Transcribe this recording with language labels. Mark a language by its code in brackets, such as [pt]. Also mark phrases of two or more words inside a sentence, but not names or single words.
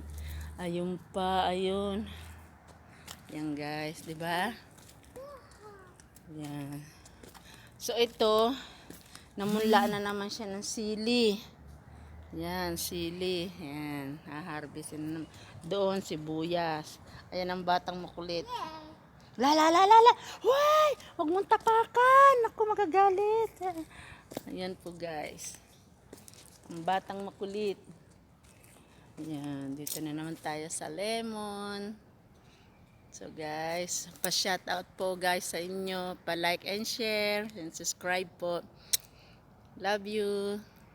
[tl] Ayun pa, ayun. Yan guys, 'di ba? Yan. So ito, namunla na naman siya ng sili. Yan, sili. Yan, haharvestin na naman. Doon sibuyas. Ayan ang batang makulit. La la la la la. Hoy, wag mong tapakan. Ako magagalit. Ayan po guys. Ang batang makulit. Ayan, dito na naman tayo sa lemon. So guys, pa- [en] shout out [tl] po guys sa inyo. [en] Pa-like and share and subscribe po. Love you.